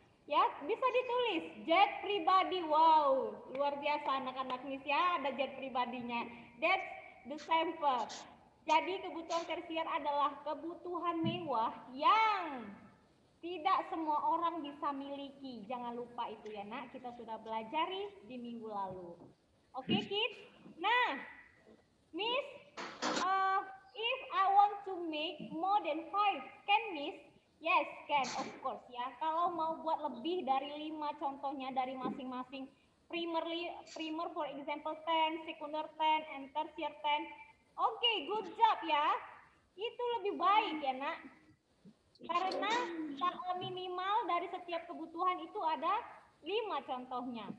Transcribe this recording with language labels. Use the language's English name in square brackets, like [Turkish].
[Indonesian] Ya, bisa ditulis jet pribadi. Wow, luar biasa anak-anak Miss ya, ada jet pribadinya. [English] That's the sample. [Indonesian] Jadi kebutuhan tersier adalah kebutuhan mewah yang tidak semua orang bisa miliki. Jangan lupa itu ya nak, kita sudah belajari di minggu lalu. [English] Oke, kids? Nah, Miss, if I want to make more than 5, can Miss? Yes, can, of course ya. [Indonesian] Kalau mau buat lebih dari 5 contohnya dari masing-masing primer [English] for example [Indonesian] 10, sekunder 10, and tertiary 10. [English] Oke, good job ya. [Indonesian] Itu lebih baik ya nak. Karena minimal dari setiap kebutuhan itu ada 5 contohnya.